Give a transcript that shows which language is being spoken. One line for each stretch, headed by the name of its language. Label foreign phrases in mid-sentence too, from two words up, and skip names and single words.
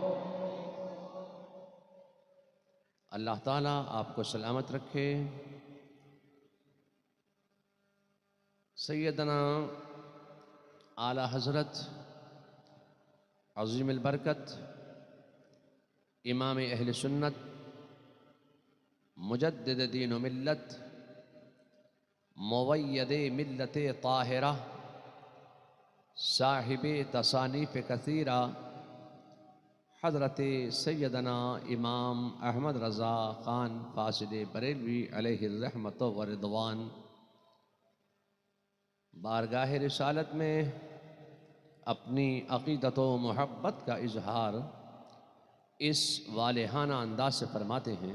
Urdu: اللہ تعالیٰ آپ کو سلامت رکھے۔ سیدنا اعلیٰ حضرت عظیم البرکت امام اہل سنت، مجدد دین و ملت، موید ملت طاہرہ، صاحب تصانیف کثیرہ، حضرت سیدنا امام احمد رضا خان فاسد بریلوی علیہ الرحمت و رضوان، بارگاہ رسالت میں اپنی عقیدت و محبت کا اظہار اس والہانہ انداز سے فرماتے ہیں۔